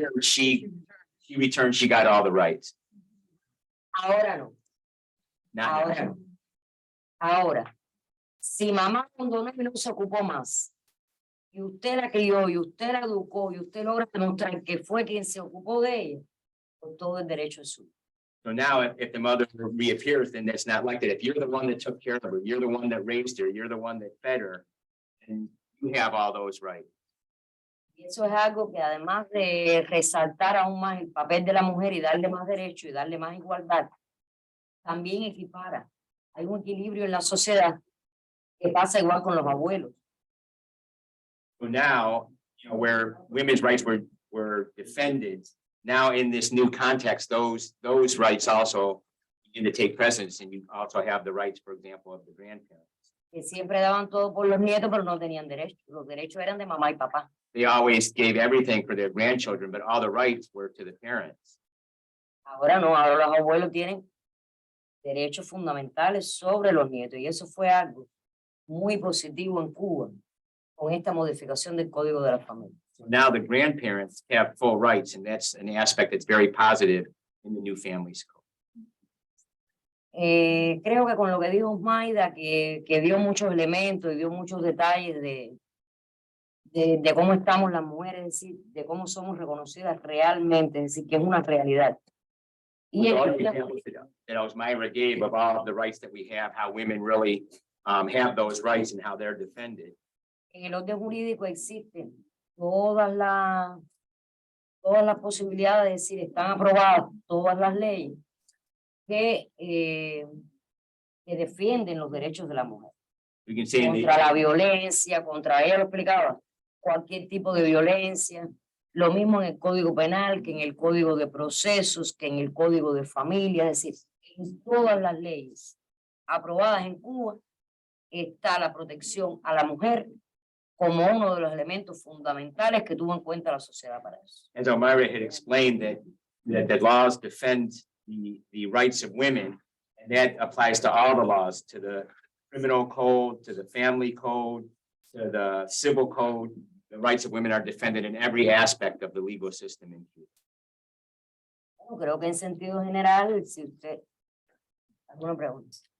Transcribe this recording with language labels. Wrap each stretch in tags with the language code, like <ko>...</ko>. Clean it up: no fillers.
<en>she returned, she got all the rights.</en> <es>ahora no.</es> <en>Not</en> <es>Ahora</es> <en>now.</en> <es>no. Ahora, si mamá abandonó y no se ocupó más, y usted la crió, y usted la educó, y usted logra demostrar que fue quien se ocupó de ella, con todo el derecho es suyo.</es> <en>So now if the mother reappears, then that's not like that. If you're the one that took care of her, you're the one that raised her, you're the one that fed her, and you have all those rights.</en> <es>Y eso es algo que además de resaltar aún más el papel de la mujer y darle más derechos y darle más igualdad, también equipara. Hay un equilibrio en la sociedad que pasa igual con los abuelos.</es> <en>So now, where women's rights were defended, now in this new context, those rights also begin to take precedence, and you also have the rights, for example, of the grandparents.</en> <es>Que siempre daban todo por los nietos, pero no tenían derechos. Los derechos eran de mamá y papá.</es> <en>They always gave everything for their grandchildren, but all the rights were to the parents.</en> <es>Ahora no, ahora los abuelos tienen derechos fundamentales sobre los nietos. Y eso fue algo muy positivo en Cuba con esta modificación del Código de la Familia.</es> <en>So now the grandparents have full rights, and that's an aspect that's very positive in the new Families Code.</en> <es>Creo que con lo que dijo Osmaida, que dio muchos elementos y dio muchos detalles de cómo estamos las mujeres, es decir, de cómo somos reconocidas realmente, es decir, que es una realidad. Y</es> <en>With all the examples that Osmira gave of all of the rights that we have, how women really have those rights and how they're defended.</en> <es>En el orden jurídico existen todas las posibilidades, es decir, están aprobadas todas las leyes que defienden los derechos de la mujer.</es> <en>We can say in the,</en> <es>Contra la violencia, contra ella lo explicaba, cualquier tipo de violencia, lo mismo en el Código Penal, que en el Código de Procesos, que en el Código de Familia, es decir, en todas las leyes aprobadas en Cuba está la protección a la mujer como uno de los elementos fundamentales que tuvo en cuenta la sociedad para eso.</es> <en>as Elmira had explained, that the laws defend the rights of women, and that applies to all the laws, to the criminal code, to the family code, to the civil code. The rights of women are defended in every aspect of the legal system in Cuba.</en> <es>Bueno, creo que en sentido general, si usted, ¿alguna pregunta?</es>